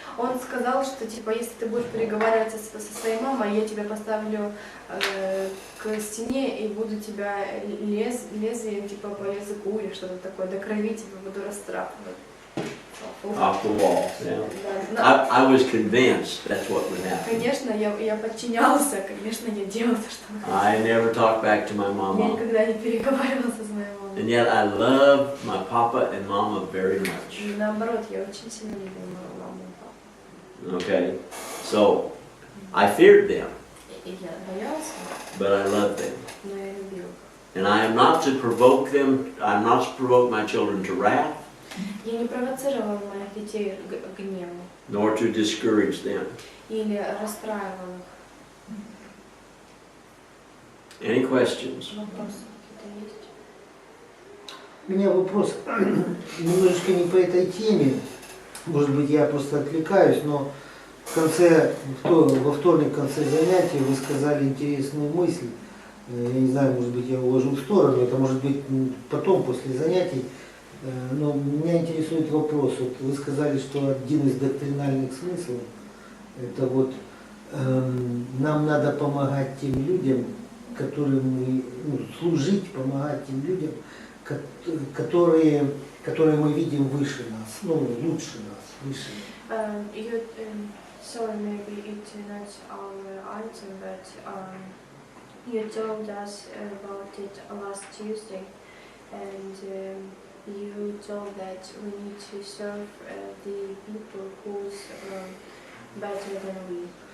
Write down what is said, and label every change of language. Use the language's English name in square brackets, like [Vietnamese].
[Russian] Он сказал, что типа, если ты будешь переговариваться со своей мамой, я тебя поставлю к стене и буду тебя лезвием типа по языку или что-то такое, до крови тебя буду растрапывать. [English] Off the wall, yeah. I was convinced that's what would happen. [Russian] Конечно, я подчинялся, конечно, я делал то, что он хотел. [English] I never talked back to my [Russian] Я [English] mama. [Russian] никогда не переговаривался с моей мамой. [English] And yet I love my papa and mama very much. [Russian] И наоборот, я очень сильно любил мою маму и папу. [English] Okay, so I feared them, [Russian] И я боялся, [English] but I loved them. [Russian] но я любил. [English] And I am not to provoke them, I'm not to provoke my children to wrath, [Russian] Я не провоцировал моих детей к гневу [English] nor to discourage them. [Russian] или расстраивал их. [English] Any questions? [Russian] Вопросы какие-то есть? У меня вопрос немножечко не по этой теме, может быть, я просто отвлекаюсь, но во вторник в конце занятия вы сказали интересную мысль. Я не знаю, может быть, я уложу в сторону, это может быть потом, после занятий. Но меня интересует вопрос. Вот вы сказали, что один из доктринальных смыслов — это вот нам надо помогать тем людям, которым мы, служить, помогать тем людям, которые мы видим выше нас, лучше нас, выше. [English] Sorry, maybe it's not our answer, but you told us about it last Tuesday, and you told that we need to serve the people who's better than we.